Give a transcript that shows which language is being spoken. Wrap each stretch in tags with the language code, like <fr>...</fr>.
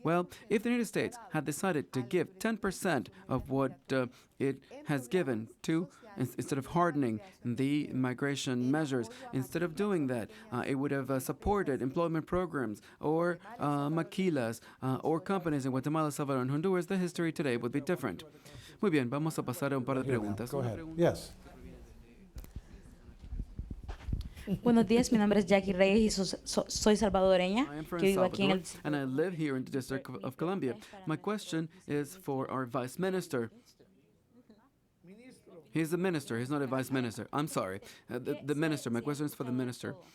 <en>Well, if the United States had decided to give 10% of what it has given to, instead of hardening the migration measures, instead of doing that, it would have supported employment programs or maquilas or companies in Guatemala, Salvador, and Honduras, the history today would be different.</en> <es>Muy bien, vamos a pasar a un par de preguntas.</es> <en>Go ahead. Yes.</en> <es>Buenos días, mi nombre es Jackie Reyes y soy salvadoreña.</es> <en>I am from</en> <es>Que vivo aquí en</es> <en>Salvador, and I live here in the District of Columbia. My question is for our Vice Minister. He's a minister, he's not a vice minister. I'm sorry. The minister, my question is for the minister.</en>